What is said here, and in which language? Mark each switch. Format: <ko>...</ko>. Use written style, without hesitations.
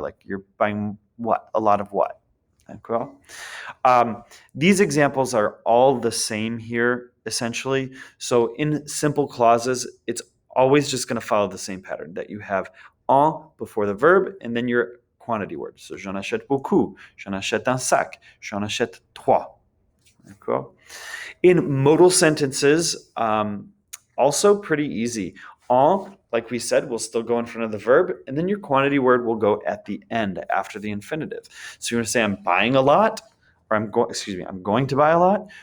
<en>Like you're buying what? A lot of what?</en> <fr>D'accord?</fr> <en>These examples are all the same here, essentially. So in simple clauses, it's always just going to follow the same pattern that you have en before the verb and then your quantity word.</en> <fr>So j'en achète beaucoup, j'en achète un sac, j'en achète trois. D'accord?</fr> <en>In modal sentences, also pretty easy. En, like we said, will still go in front of the verb, and then your quantity word will go at the end after the infinitive. So you're going to say, I'm buying a lot, or I'm going to buy a lot.</en>